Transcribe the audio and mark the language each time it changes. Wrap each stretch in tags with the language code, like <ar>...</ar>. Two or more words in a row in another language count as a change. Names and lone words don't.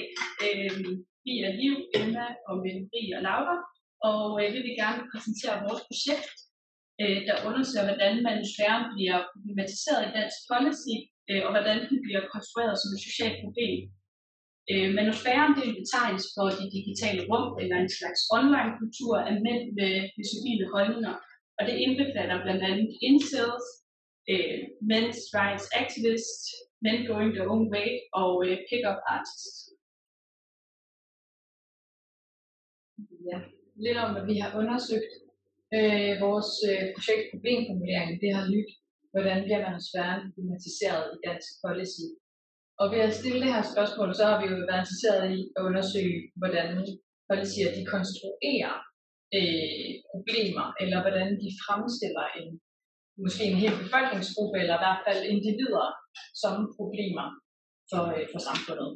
<da>Vi er Liv, Emma og Marie og Laura, og vi vil gerne præsentere vores projekt, der undersøger, hvordan manusfæren bliver problematiseret i dansk policy, og hvordan den bliver konstrueret som et socialt problem. Manusfæren er en betegnelse for de digitale rum, eller en slags online-kultur af mænd med misogyne holdninger, og det indbefatter blandt andet incels,</da> <en>men's rights activists, men going their own way og pick-up artists.</en> <da>Ja, lidt om, hvad vi har undersøgt. Vores projekt problemformulering, det har lyttet, hvordan bliver manusfæren problematiseret i dansk policy. Og ved at stille det her spørgsmål, så har vi jo været interesseret i at undersøge, hvordan policyer de konstruerer problemer, eller hvordan de fremstiller måske en hel befolkningsgruppe, eller i hvert fald individer, som problemer for samfundet.</da>